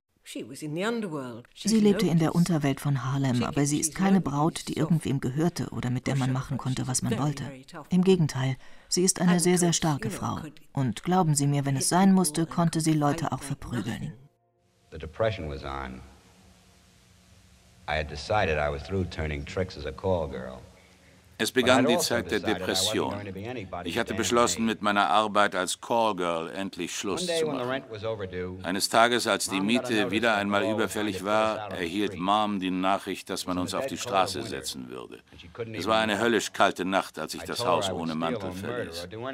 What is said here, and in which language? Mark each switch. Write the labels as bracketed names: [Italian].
[German] Sie lebte in der Unterwelt von Harlem, aber sie ist keine Braut, die irgendwem gehörte oder mit der man machen konnte, was man wollte. Im Gegenteil, sie ist eine sehr, sehr starke Frau. Und glauben Sie mir, wenn es sein musste, konnte sie Leute auch verprügeln. [English] The depression was on. I had decided I was through turning tricks as a call girl. [German] Es begann die Zeit der Depression. Ich hatte beschlossen, mit meiner Arbeit als Callgirl endlich Schluss zu machen. Eines Tages, als die Miete wieder einmal überfällig war, erhielt Mom die Nachricht, dass man uns auf die Straße setzen würde. Es war eine höllisch kalte Nacht, als ich das Haus ohne Mantel verließ.